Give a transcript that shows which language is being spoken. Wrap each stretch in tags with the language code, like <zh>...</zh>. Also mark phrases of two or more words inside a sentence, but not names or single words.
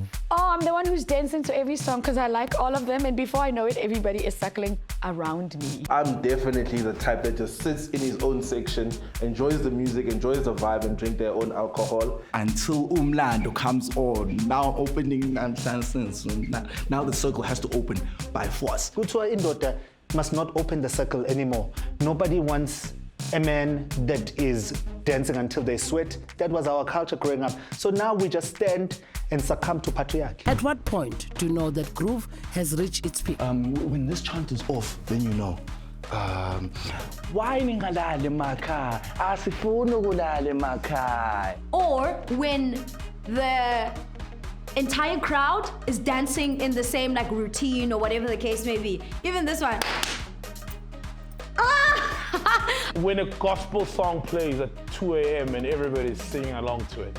<en>Oh, I'm the one who's dancing to every song because I like all of them, and before I know it, everybody is circling around me. I'm definitely the type that just sits in his own section, enjoys the music, enjoys the vibe, and drink their own alcohol. Until Umlando comes on, now opening nonsense. Now the circle has to open by force.</en> <zu>Kuthiwa indoda</zu> <en>must not open the circle anymore. Nobody wants a man that is dancing until they sweat. That was our culture growing up. So now we just stand and succumb to patriarchy. At what point do you know that Groove has reached its peak? When this chant is off, then you know.</en> <zu>Why ningalale makhaya? Asifuni ukulala emakhaya.</zu> <en>Or when the entire crowd is dancing in the same like routine or whatever the case may be. Even this one. When a gospel song plays at 2 a.m. and everybody's singing along to it.</en>